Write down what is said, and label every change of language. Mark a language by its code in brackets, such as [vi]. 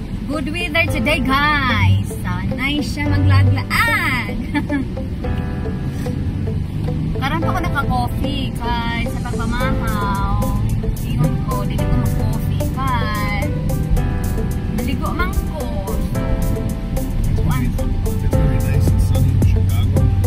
[en] Good weather today guys. [ceb] Nice siya maglaglaag. Karon pa ko naka-coffee kay sa pagpamahaw. Ingon ko, dili ko mag-coffee kay naligo man ko. [en] It's very nice and sunny in Chicago.